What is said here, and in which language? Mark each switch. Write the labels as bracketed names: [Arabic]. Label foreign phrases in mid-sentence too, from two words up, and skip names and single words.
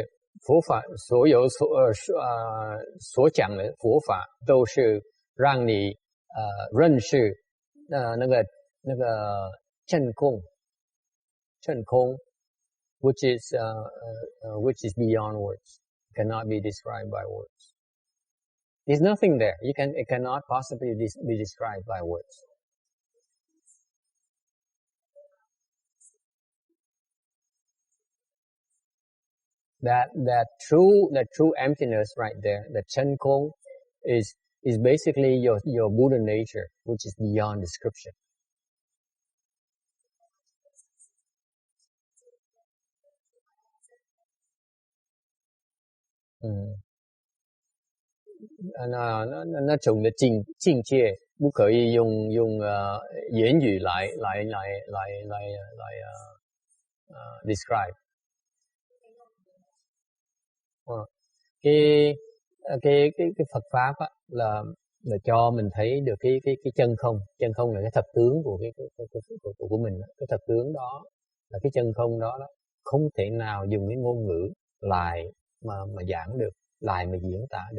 [Chinese] 佛法所有所讲的佛法都是让你认识那个真空 [English] which is beyond words, cannot be described by words. There's nothing there. It cannot possibly be described by words. That true emptiness right there, the [Vietnamese] chân kong, [English] is basically your Buddha nature, which is beyond description. [Vietnamese] Nó trùng [Chinese] 的境界不可以用言语来 describe. [Vietnamese] Cái Phật pháp á, là cho mình thấy được cái chân không là cái thật tướng của của mình, cái thật tướng đó là cái chân không đó không thể nào dùng cái ngôn ngữ lại mà giảng được, lại mà diễn tả được.